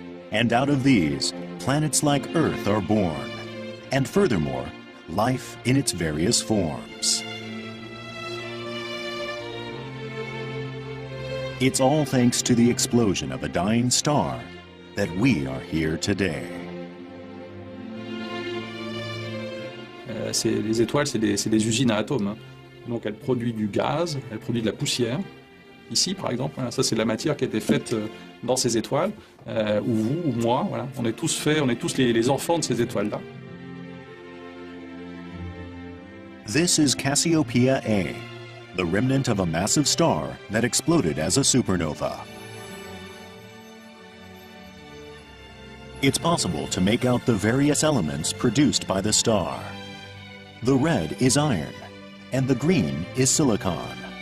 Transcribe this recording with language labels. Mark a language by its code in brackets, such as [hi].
[en] And out of these, planets like Earth are born. And furthermore, life in its various forms. It's all thanks to the explosion of a dying star that we are here today. [fr] Les étoiles, c'est des usines à atomes. Hein. Donc elles produisent du gaz, elles produisent de la poussière. Ici, par exemple, voilà, ça c'est de la matière qui a été faite dans ces étoiles, ou vous, ou moi. Voilà. On est tous les enfants de ces étoiles-là. [en] This is Cassiopeia A, the remnant of a massive star that exploded as a supernova. It's possible to make out the various elements produced by the star. The red is iron, and the green is silicon.